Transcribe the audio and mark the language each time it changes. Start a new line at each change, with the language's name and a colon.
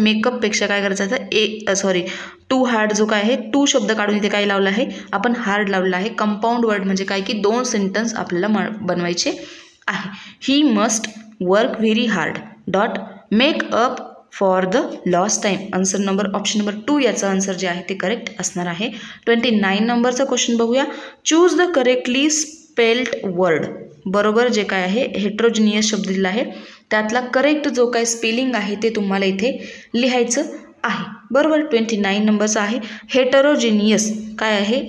Marathi: मेकअपपेक्षा काय करायचं आहे? टू हार्ड जो काय आहे, टू शब्द काढून इथे काय लावलं आहे? आपण हार्ड लावलेला आहे. कंपाऊंड वर्ड म्हणजे काय की 2 सेंटेन्स आपल्याला बनवायचे आहे.
English: He must work very hard dot make up for the lost time.
Marathi: Answer number option number 2 याचा आन्सर जे आहे ते करेक्ट असणार आहे. 29 नंबरचा क्वेश्चन बघूया.
English: Choose the correctly spelled word.
Marathi: बरोबर जे काय आहे हेट्रोजिनियस शब्द दिला आहे त्यातला करेक्ट जो काय स्पेलिंग आहे ते तुम्हाला इथे लिहायचं आहे. बरोबर 29 नंबरचा आहे हेटेरोजिनियस. काय आहे?